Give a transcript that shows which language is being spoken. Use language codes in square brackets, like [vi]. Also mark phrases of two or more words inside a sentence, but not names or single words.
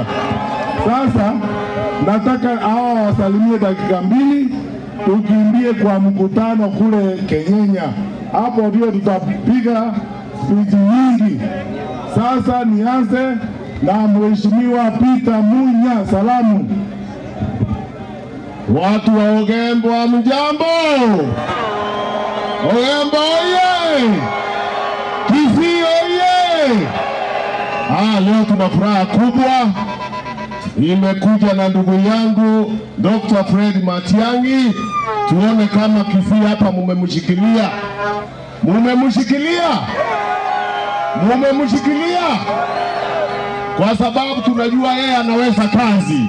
[sw] Sasa nataka hao wasalimie dakika mbili, tukimbie kwa mkutano kule Kenyenya. Hapo ndio tutapiga speech nyingi. Sasa nianze na Mheshimiwa Peter Munya. Salamu. Watu wa Ogembo hamjambo? Ogembo oye! Kisii oye! Leo tuna furaha kubwa. Nimekuja na ndugu yangu Dr. Fred Matiang'i, tuone kama Kisii hapa mumemshikilia. Kwa sababu tunajua yeye anaweza kazi.